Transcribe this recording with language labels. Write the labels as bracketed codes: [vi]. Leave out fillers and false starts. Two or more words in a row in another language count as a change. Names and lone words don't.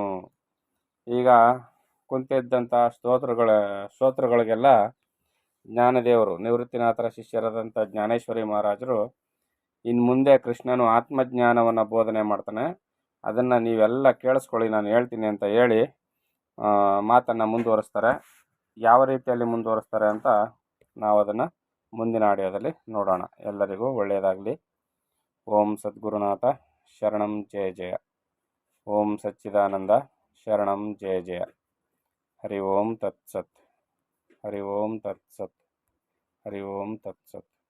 [kn] ಈಗ ಕುಂತಿದ್ದಂಥ ಸ್ತೋತ್ರಗಳಿಗೆಲ್ಲ ಜ್ಞಾನದೇವರು, ನಿವೃತ್ತಿನಾಥರ ಶಿಷ್ಯರಾದಂಥ ಜ್ಞಾನೇಶ್ವರಿ ಮಹಾರಾಜರು ಇನ್ನು ಮುಂದೆ ಕೃಷ್ಣನು ಆತ್ಮಜ್ಞಾನವನ್ನು ಬೋಧನೆ ಮಾಡ್ತಾನೆ, ಅದನ್ನು ನೀವೆಲ್ಲ ಕೇಳಿಸ್ಕೊಳ್ಳಿ, ನಾನು ಹೇಳ್ತೀನಿ ಅಂತ ಹೇಳಿ ಮಾತನ್ನು ಮುಂದುವರಿಸ್ತಾರೆ. ಯಾವ ರೀತಿಯಲ್ಲಿ ಮುಂದುವರಿಸ್ತಾರೆ ಅಂತ ನಾವು ಅದನ್ನು ಮುಂದಿನ ಆಡಿಯೋದಲ್ಲಿ ನೋಡೋಣ. ಎಲ್ಲರಿಗೂ ಒಳ್ಳೆಯದಾಗಲಿ. [sa] ಓಂ ಸದ್ಗುರುನಾಥ ಶರಣಂ ಜಯ ಜಯ. ಓಂ ಸಚ್ಚಿದಾನಂದ ಶರಣಂ ಜಯ ಜಯ. ಹರಿ ಓಂ ತತ್ಸತ್. ಹರಿ ಓಂ ತತ್ಸತ್. ಹರಿ ಓಂ ತತ್ಸತ್.